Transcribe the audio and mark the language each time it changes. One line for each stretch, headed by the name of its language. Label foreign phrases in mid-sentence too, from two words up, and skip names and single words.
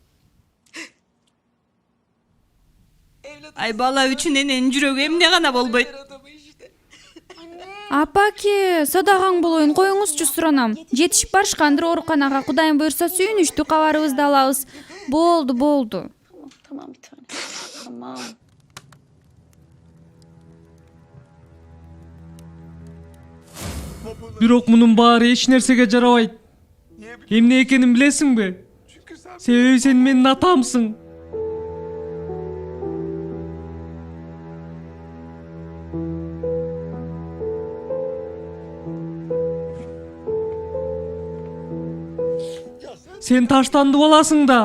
Kyrgyz: Ай бала үчүн эненин жүрөгү эмне гана болбойт. Апаке, садагаң болоюн, коюңузчу суранам. Жетишип барышкандыр ооруканага, Кудайым буйрса сүйүнүчтүү кабарыбызды алабыз. Болду.
Turkish: Tamam bir tane. Tamam.
Kyrgyz: Бирок мунун баары эч нерсеге жарабайт. Эмне экенин билесиңби? Себеби сен менин атамсың. Сен таштанды баласың да.